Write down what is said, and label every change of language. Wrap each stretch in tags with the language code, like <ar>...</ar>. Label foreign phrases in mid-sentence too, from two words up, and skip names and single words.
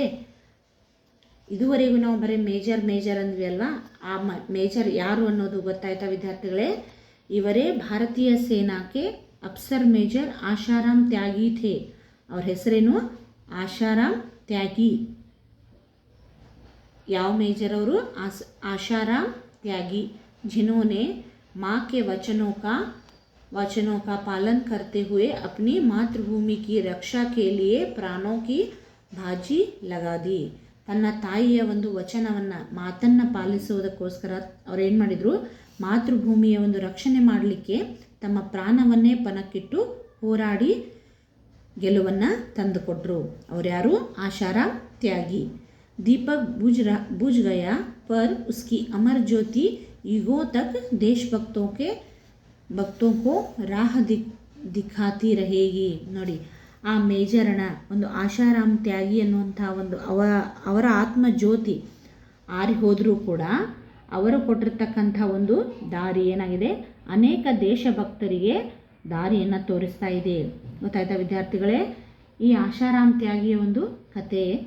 <kn>ಇದುವರೆಗೂ ನಾವು ಬರೀ ಮೇಜರ್ ಅಂದ್ವಿ ಅಲ್ವಾ, ಆ ಮೇಜರ್ ಯಾರು ಅನ್ನೋದು ಗೊತ್ತಾಯ್ತಾ ವಿದ್ಯಾರ್ಥಿಗಳೇ? ಇವರೇ ಭಾರತೀಯ ಸೇನಾಕ್ಕೆ ಅಫ್ಸರ್ ಮೇಜರ್ ಆಶಾರಾಮ್ ತ್ಯಾಗಿ ಥೇ. ಅವ್ರ ಹೆಸರೇನು? ಆಶಾರಾಮ್ ತ್ಯಾಗಿ. ಯಾವ ಮೇಜರ್ ಅವರು?</kn> <hi>आशाराम त्यागी, जिन्होंने माँ के वचनों का पालन करते हुए अपनी मातृभूमि की रक्षा के लिए प्राणों की बाजी लगा दी.</hi> <kn>ತನ್ನ ತಾಯಿಯ ಒಂದು ವಚನವನ್ನು, ಮಾತನ್ನು ಪಾಲಿಸುವುದಕ್ಕೋಸ್ಕರ ಅವ್ರು ಏನು ಮಾಡಿದರು? ಮಾತೃಭೂಮಿಯ ಒಂದು ರಕ್ಷಣೆ ಮಾಡಲಿಕ್ಕೆ ತಮ್ಮ ಪ್ರಾಣವನ್ನೇ ಪಣಕ್ಕಿಟ್ಟು ಹೋರಾಡಿ ಗೆಲುವನ್ನು ತಂದುಕೊಟ್ರು. ಅವ್ರು ಯಾರು?</kn> <hi>आशाराम त्यागी. दीपक बुझ गया पर उसकी अमर ज्योति युगों तक देशभक्तों को राह दिखाती रहेगी.</hi> <kn>ನೋಡಿ, ಆ ಮೇಜರನ ಒಂದು ಆಶಾರಾಮ್ ತ್ಯಾಗಿ ಅನ್ನುವಂಥ ಒಂದು ಅವರ ಆತ್ಮಜ್ಯೋತಿ ಆರಿ ಹೋದರೂ ಕೂಡ ಅವರು ಕೊಟ್ಟಿರ್ತಕ್ಕಂಥ ಒಂದು ದಾರಿ ಏನಾಗಿದೆ? ಅನೇಕ ದೇಶಭಕ್ತರಿಗೆ ದಾರಿಯನ್ನು ತೋರಿಸ್ತಾ ಇದೆ. ಗೊತ್ತಾಯ್ತಾ ವಿದ್ಯಾರ್ಥಿಗಳೇ ಈ ಆಶಾರಾಮ್ ತ್ಯಾಗಿಯ ಒಂದು ಕತೆ?</kn>